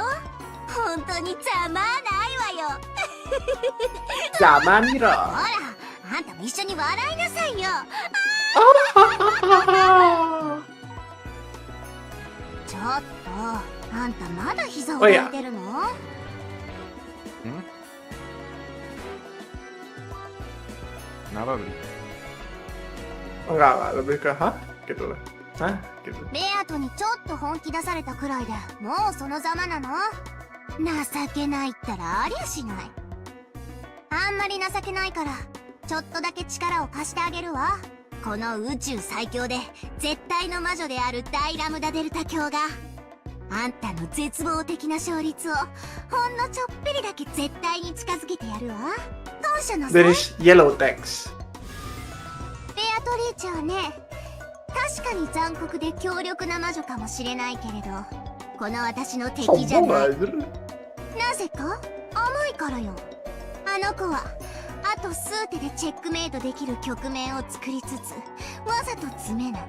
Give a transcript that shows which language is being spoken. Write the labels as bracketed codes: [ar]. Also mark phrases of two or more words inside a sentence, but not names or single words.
[ja] 本当にざまあないわよ。ざまみろ。ほらあんたも一緒に笑いなさいよ。ちょっとあんたまだ膝を抱いてるの？ [id] Kenapa beli? Enggak, lebih ke hah? Gitu lah. Hah? Gitu. [ja] ベアトにちょっと本気出されたくらいでもうそのざまなの？情けないったらありゃしない。ああんまり情けないからちょっとだけ力を貸してあげるわ。この宇宙最強で絶対の魔女である大ラムダデルタ卿があんたの絶望的な勝率をほんのちょっぴりだけ絶対に近づけてやるわ。感謝のさい。 [en] There is yellow text. [ja] ベアトリーチェはね、確かに残酷で強力な魔女かもしれないけれど、この私の敵じゃ [id] Sombong [ja] ない。 [id] aja. [ja] なぜか甘いからよ。あの子はあと数手でチェックメイトできる局面を作りつつわざと詰めない。